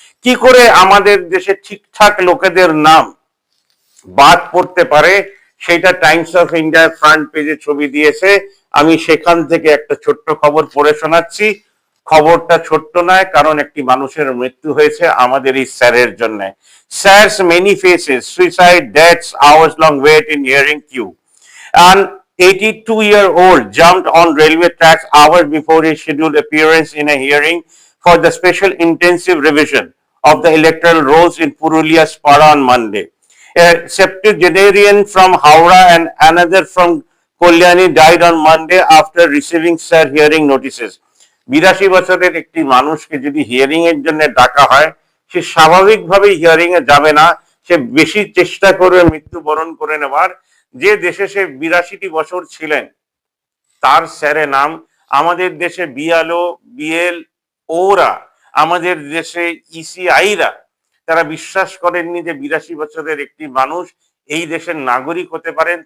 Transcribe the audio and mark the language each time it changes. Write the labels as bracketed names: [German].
[Bangla] কি করে আমাদের দেশে ঠিকঠাক লোকেদের নাম বাদ পড়তে পারে সেটা টাইমস অফ ইন্ডিয়ার ফ্রন্ট পেজে ছবি দিয়েছে। আমি সেখান থেকে একটা ছোট্ট খবর পড়ে শোনাচ্ছি। খবরটা ছোট্ট নয়, কারণ একটি মানুষের মৃত্যু হয়েছে আমাদের এই স্যারের জন্য। [English] SIR's many faces, suicide, deaths, hours long wait in hearing queue. An 82-year-old jumped on railway tracks hours before his scheduled appearance in a hearing for the special intensive revision of the electoral rolls in Purulia Spara on Monday. A septuagenarian from Howrah and another from Kalyani died on Monday after receiving sir hearing notices. [Bangla] 82 বছরের একটি মানুষকে যদি hearing এর জন্য ডাকা হয়, সে স্বাভাবিকভাবে hearing এ যাবে না, সে বেশি চেষ্টা করবে মৃত্যুবরণ করে নেওয়ার। যে দেশে সে 82টি বছর ছিলেন, তার স্যারের নাম। আমাদের দেশে বিএলও, বিএল ওরা, আমাদের দেশে ইসিআইরা, তারা বিশ্বাস করেননি যে 82 বছরের একটি মানুষ এই দেশের নাগরিক হতে পারেন।